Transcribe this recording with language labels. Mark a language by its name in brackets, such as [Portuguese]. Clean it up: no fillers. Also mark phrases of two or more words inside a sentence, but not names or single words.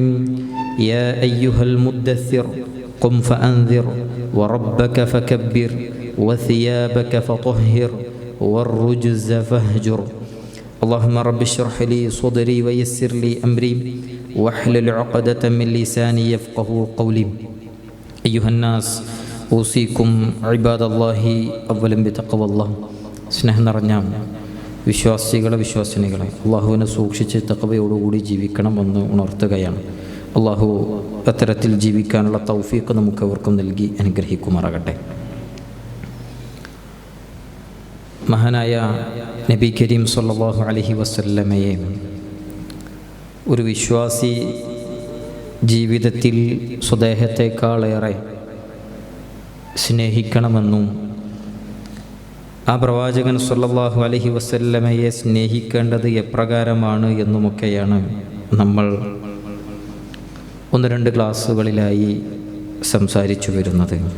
[Arabic] يا أيها المدثر قم فأنذر وربك فكبر وثيابك فطهر والرجز فاهجر. اللهم رب اشرح لي صدري ويسر لي أمري واحلل عقدة من لساني يفقه قولي. أيها الناس أوصيكم عباد الله أولا بتقوى الله. [Malayalam] സ്നേഹം നിറഞ്ഞ വിശ്വാസിനികളെ അള്ളാഹുവിനെ സൂക്ഷിച്ച് തഖ്വയോടുകൂടി ജീവിക്കണമെന്ന് ഉണർത്തുകയാണ്. അള്ളാഹു അത്തരത്തിൽ ജീവിക്കാനുള്ള തൗഫീഖ് നമുക്ക് അവർക്കും നൽകി അനുഗ്രഹിക്കുമാറാകട്ടെ. മഹാനായ [Arabic] نبي كريم صلى الله عليه وسلم [Malayalam] ഒരു വിശ്വാസി ജീവിതത്തിൽ സ്വദേഹത്തെക്കാളേറെ സ്നേഹിക്കണമെന്നും ആ പ്രവാചകൻ [Arabic] صلى الله عليه وسلم [Malayalam] സ്നേഹിക്കേണ്ടത് എപ്രകാരമാണ് എന്നുമൊക്കെയാണ് നമ്മൾ ഒന്ന് രണ്ട് ക്ലാസ്സുകളിലായി സംസാരിച്ചു വരുന്നത്.